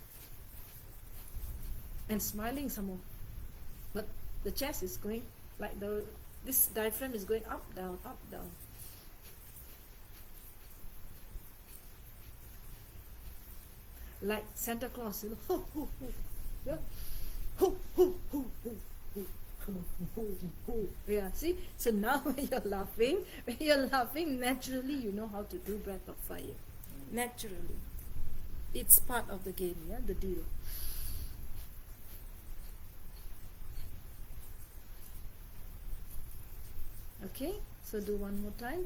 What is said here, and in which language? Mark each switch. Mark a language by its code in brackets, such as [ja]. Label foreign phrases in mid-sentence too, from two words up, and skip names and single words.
[en] And smiling some more. But the chest is going like this diaphragm is going up, down, up, down. Like Santa Claus, Ho, ho, ho. Yeah. Ho, ho, ho, ho. Yeah, see? So now when you're laughing, naturally you know how to do breath of fire. Naturally. It's part of the game, the deal. Okay, so do one more time.